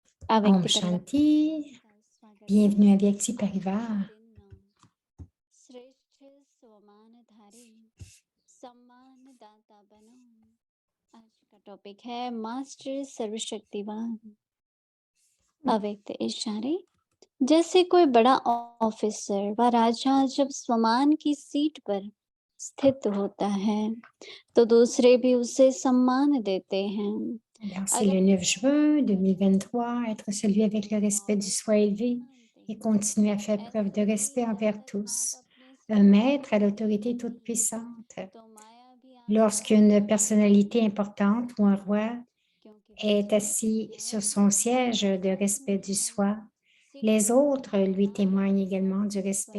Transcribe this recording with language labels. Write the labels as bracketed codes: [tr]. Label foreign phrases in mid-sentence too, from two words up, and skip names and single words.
[hi] Om Shanti, [fr] bienvenue à Vyakti Parivar. [hi] श्रेष्ठ स्वमानधारी सम्मानदाता बनो। आज का टॉपिक है मास्टर सर्वशक्तिवान अव्यक्त इशारे। जैसे कोई बड़ा ऑफिसर व राजा जब स्वमान की सीट पर स्थित होता है तो दूसरे भी उसे सम्मान देते हैं। [fr] Alors, c'est le 9 juin 2023, être celui avec le respect du soi élevé et continuer à faire preuve de respect envers tous. Un maître à l'autorité toute puissante. Lorsqu'une personnalité importante ou un roi est assis sur son siège de respect du soi, les autres lui témoignent également du respect.